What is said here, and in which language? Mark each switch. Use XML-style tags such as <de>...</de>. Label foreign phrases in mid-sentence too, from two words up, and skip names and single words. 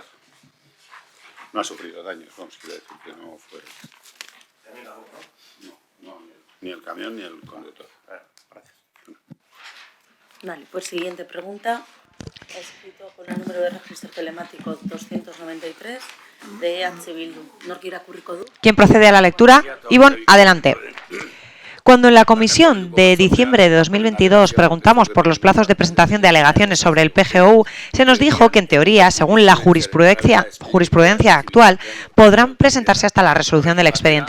<es>No ha sufrido daños, vamos, quiero decir que no fue... No, ni el camión ni el conductor. Gracias. Vale, pues siguiente pregunta. Escrito con el número de registro telemático 293 de EH Bildu.</es> <eu>Nork irakurriko du?</eu> <es>¿Quién procede a la lectura? Ivonne, adelante. Cuando en la comisión de diciembre de 2022 preguntamos por los plazos de presentación de alegaciones sobre el PGOU, se nos dijo que en teoría, según la jurisprudencia actual, podrán presentarse hasta la resolución del expediente.</es>